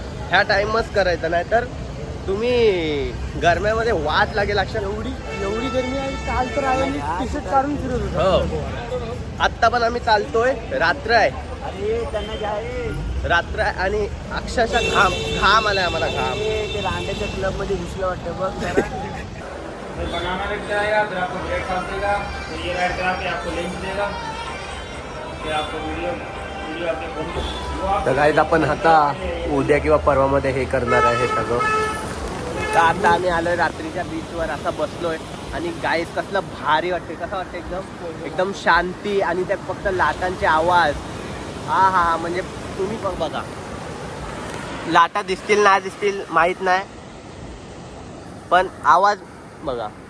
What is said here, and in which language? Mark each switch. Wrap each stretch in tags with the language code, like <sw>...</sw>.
<mr>ह्या टाईमच करायचं नाही तर तुम्ही गरम्यामध्ये वाट लागेल. लक्षात एवढी गरमी आहे. काल तर आयांनी टी शर्ट काढून फिरत होता. आत्ता पण आम्ही चालतोय. रात्र आहे अरे त्यांना जे आहे रात्र आहे आणि अक्षरशः घाम आलाय आम्हाला. घाम ते रांड्याच्या क्लब मध्ये घुसलं वाटतं बघ जरा.</mr> <hi>बनाना लगता है या फिर आपको ब्रेकफास्ट देगा तो ये ऐड करा के आपको लिंक देगा फिर आपको वीडियो आपके फोन</hi> <mr>तर गाईज आपण आता उद्या किंवा परवामध्ये हे करणार आहे हे सगळं. तर आता आम्ही आलोय रात्रीच्या बीचवर असा बसलोय आणि गाईज कसलं भारी वाटते. कसं वाटतं एकदम शांती आणि त्या फक्त लाटांचे आवाज. हा म्हणजे तुम्ही पण बघा लाटा दिसतील नाही दिसतील माहीत नाही पण आवाज बघा.</mr>